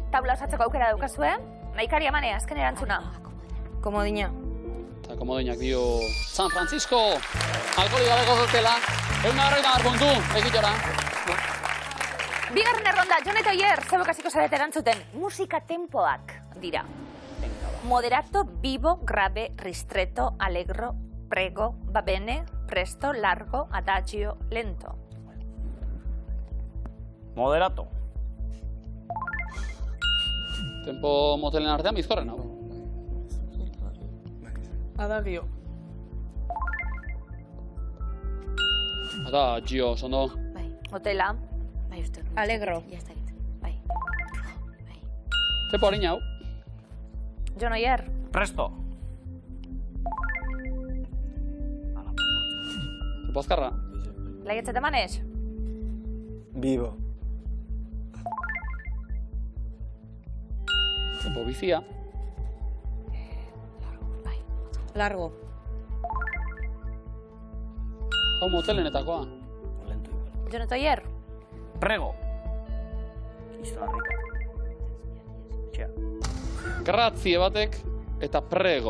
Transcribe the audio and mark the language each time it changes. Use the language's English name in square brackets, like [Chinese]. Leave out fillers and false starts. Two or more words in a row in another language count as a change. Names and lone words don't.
[Basque] Taula osatzeko aukera daukazue. Nahikari Amane, azken erantzuna. Komodina. Eta komodinak dio San Francisco. Alkoholik gabeko hotela. 150 puntu, egitora. Bigarren erronda, Jon eta Oier, zeuek hasiko zarete erantzuten. Musika tempoak dira. [Italian] Moderato, vivo, grave, ristretto, allegro, prego, va bene, presto, largo, adagio, lento. [Basque] Moderato. Tempo motelen artean bizkorren hau. Adagio. Eta Gio, sondo. Bai. Hotela. Bai, uste. Alegro. [Spanish] Ya está [Basque] dit. Bai. Bai. Tempo harina hau. Jon Oier. Presto. Tempo azkarra. Laiatz eta Manex. Vivo. Tempo bizia. Bai. Largo. Hau motelenetakoa. Lento igual. Jon eta Oier. Prego. Izarrika. Txea. Grazie batek eta prego.